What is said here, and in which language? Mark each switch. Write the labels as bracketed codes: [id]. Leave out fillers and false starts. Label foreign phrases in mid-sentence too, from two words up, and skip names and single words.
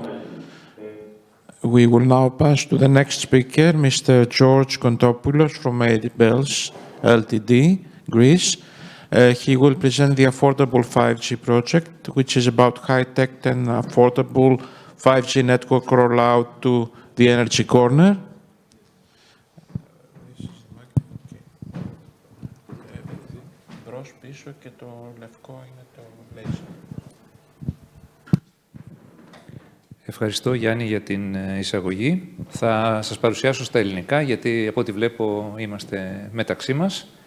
[en] We will now pass to the next speaker, Mr. George Kontopoulos from Bells Ltd, Greece. He will present the Affordable 5G project, which is about high-tech and affordable 5G network rollout to the Energy Corner. [el] Ευχαριστώ, Γιάννη, για την εισαγωγή. Θα σας παρουσιάσω στα ελληνικά, γιατί από ό,τι βλέπω είμαστε μεταξύ μας.